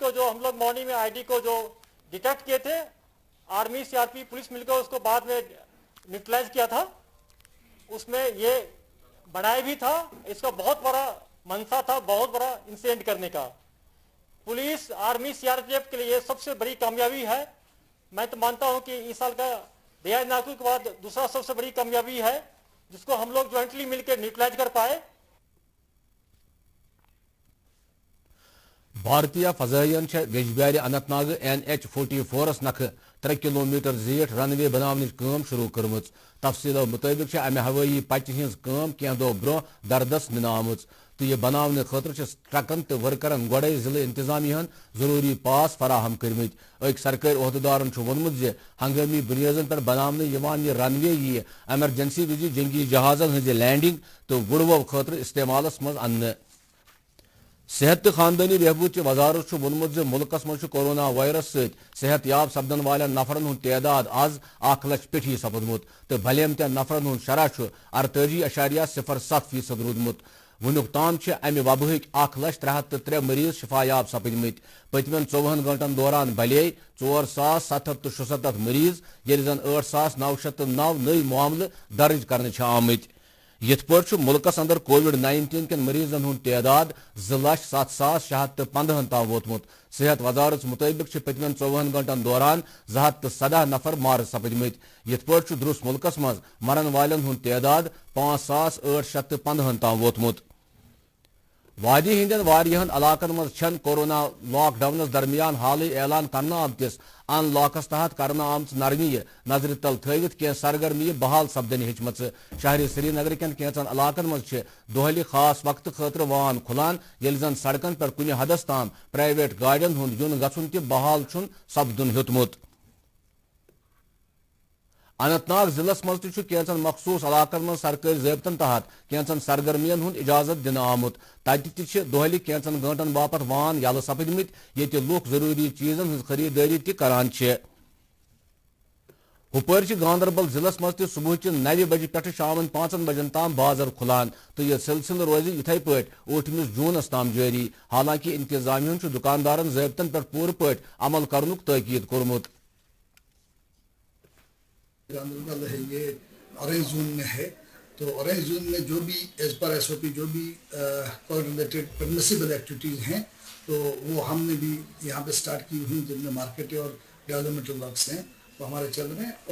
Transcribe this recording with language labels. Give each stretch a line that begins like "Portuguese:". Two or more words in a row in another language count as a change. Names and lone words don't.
Urdu: کو جو ہم لوگ مارننگ میں ID کو جو ڈیٹیکٹ کیے تھے آرمی CRP پولیس مل کر اس کو بعد میں نیوٹرلائز کیا تھا اس میں یہ بنایا بھی تھا اس کا بہت بڑا منصا تھا بہت بڑا انسیڈنٹ کرنے کا پولیس آرمی CRPF کے لیے یہ سب سے بڑی کامیابی ہے میں تو مانتا ہوں کہ اس سال کا دیہات ناکو کے بعد دوسرا سب سے بڑی کامیابی ہے جس کو ہم لوگ جوائنٹلی مل کے نیوٹرلائز کر پائے
Kashmiri: بھارتیہ فضائین ویجبیار اننت ناگ NH-44 نکھ 3 کلومیٹر زیٹھ رن وے بناونچ کام شروع کرمت تفصیلوں مطابق امہ ہوئی پچہ ہز کام کی دہ برہ دردس ننہ آمت تو یہ بنانے خاطر ٹرکن تو ورکرن گوڑے ضلع انتظامیہ ضروری پاس فراہم کرمت ایک سرکاری عہدیدارن وونمت ہنگامی بنیادن پر بنانے یہ رن وے یہ ایمرجنسی وز جنگی جہازن ہز لینڈنگ تو وڑو خاطر استعمالس مز ان صحت تو خاندانی بہبود کی وزارت وونمت ملکس مز کورونا وائرس ست صحت یاب سپدن والن نفرن ہند تعداد آز 1 لچھ پیٹھی سپدمت تو بھلیمتن نفرن ہند شرح 48.07% رودمت ونیک تام امہ وبہک 1,73,000 مریض شفا یاب سپدمت پتمن 24 گھنٹن دوران بھلے 4,776 مریض یل زن 8,909 نئی معاملہ درج کرنے آمت یت پہ ملکس اندر COVID-19 کن مریضن ہند تعداد 2,07,615 تام ووتمت صحت وزارت مطابق پتمن 24 گھنٹن دوران 217 نفر مار سپدمت یت پہ درست ملکس مز مرن والن ہند تعداد 5,815 تام ووتمت وادی ہندین واریہن علاقن مز چھن کورونا لاک ڈاؤنس درمیان حالی اعلان کرنا آمتس ان لاکس تحت کرنا آمت نرمی نظر تل تھوت کی سرگرمی بحال سپدن ہچمت شہر سری نگر کن کینچن علاقن مز دہلی خاص وقت خاطر وان کھلان یل زن سڑکن پر کن حدس تام پرائیویٹ گاڑین ہند یون گھن تہ بحال چھن سپدن ہیوتمت اننت ناگ ضلع مز کینچن مخصوص علاقن مز سرکاری ضابطن تحت کینچن سرگرمین ہند اجازت دن آمت تتہ تہ دہلی کینچن گھنٹن باپت وان یلہ سپدمت یہ لوک ضروری چیزن ہز خریداری تہ کران ہپر گاندربل ضلع مز صبح 9 بجے پہ شام 5 بجن تام بازر کھلان تو یہ سلسلہ روز اتھے پہ 8 جونس تام جاری حالانکہ انتظامیہ دکاندارن ضابطن پر پور پہ عمل کرنک تاکید کورمت
Urdu: گاندربل ہے یہ آرے زون میں ہے تو
English: orange zone
Urdu: میں جو بھی
English: as per SOP
Urdu: جو بھی
English: Covid related permissible activities
Urdu: ہیں تو وہ ہم نے بھی یہاں پہ اسٹارٹ کی ہوئی، جن میں مارکیٹیں اور
English: developmental works
Urdu: ہیں وہ ہمارے چل رہے ہیں.